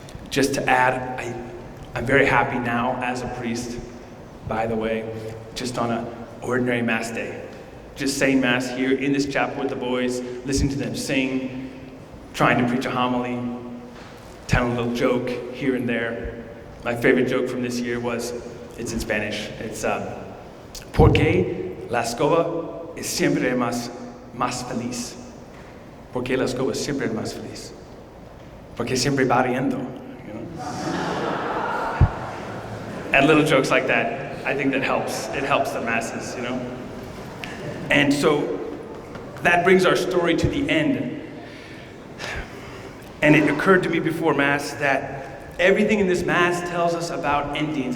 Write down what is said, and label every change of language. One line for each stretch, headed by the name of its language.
English: Just to add, I'm very happy now as a priest, by the way, just on an ordinary Mass day. Just saying Mass here in this chapel with the boys, listening to them sing, trying to preach a homily, telling a little joke here and there. My favorite joke from this year it's in Spanish.
Spanish: It's, ¿Por qué la escoba es siempre más feliz? ¿Por qué la escoba es siempre más feliz? Porque siempre va riendo,
English: you know? And little jokes like that, I think that helps. It helps the masses, you know? And so that brings our story to the end. And it occurred to me before Mass that everything in this Mass tells us about endings.